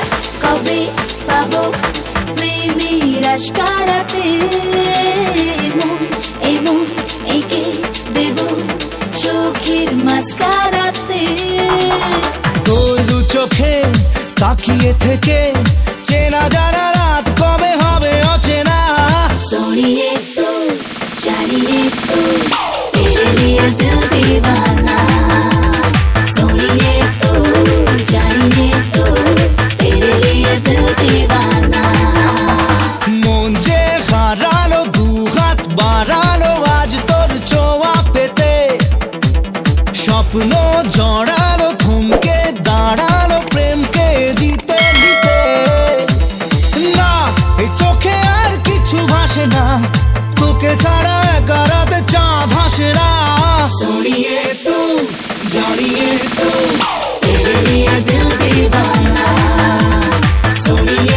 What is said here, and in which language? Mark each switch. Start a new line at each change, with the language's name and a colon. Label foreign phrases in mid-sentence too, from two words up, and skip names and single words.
Bangla: কবে পাবো প্রেমের আশকারাতে, মন এমন এঁকে দেব চোখের মাস্কারাতে। তোর দু চোখে তাকিয়ে থেকে চেনা জানা রাত কবে হবে অচেনা।
Hindi: सोनिए तू, जानिए तू, तेरे लिए दिल दीवाना। सोनिए तू, जानिए तू, तेरे लिए दिल दीवाना।
Bangla: মন যে হারানো, দুহাত বাড়ানো আজ তোর ছোঁয়া পেতে, স্বপ্ন জড়ানো, থমকে দাঁড়ানো প্রেমকে জিতে নিতে। না, এই চোখে আর কিছু ভাসে না, তোকে ছাড়া একা রাতে চাঁদ হাসে না।
Hindi: सुनिए तू, जानिए तू, तेरे लिए दिल दीवाना। सुनिए